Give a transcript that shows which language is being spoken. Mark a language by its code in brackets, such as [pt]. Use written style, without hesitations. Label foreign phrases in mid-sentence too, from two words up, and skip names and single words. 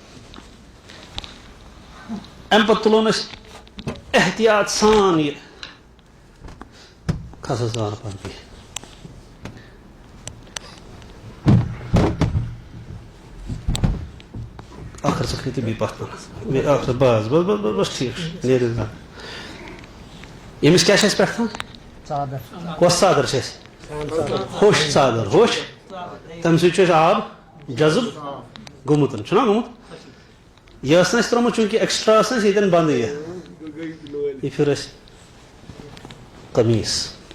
[ks] امہِ پتہٕ تُلون أسۍ احتیاط سان یہِ کھسا زار پہن بیٚیہِ آخر ژٕ کھٔتہِ بیٚیہِ پتھ کُن آخر بس بس بس بس ٹھیٖک چھُ نیرِ ییٚمِس کیٛاہ چھِ اَسہِ پٮ۪ٹھ تھاوُن کۄس ژادر چھِ اَسہِ ہوٚش ژادر ہوٚش تَمہِ سۭتۍ چھُ اَسہِ آب جذب گوٚمُت چھُنہ گوٚمُت یہِ ٲس نہٕ اَسہِ ترٛٲومٕژ چوٗنٛکہِ ایٚکٕسٹرا ٲس نہٕ اَسہِ ییٚتٮ۪ن بنٛدٕے یہِ پھِر اَسہِ قمیٖض.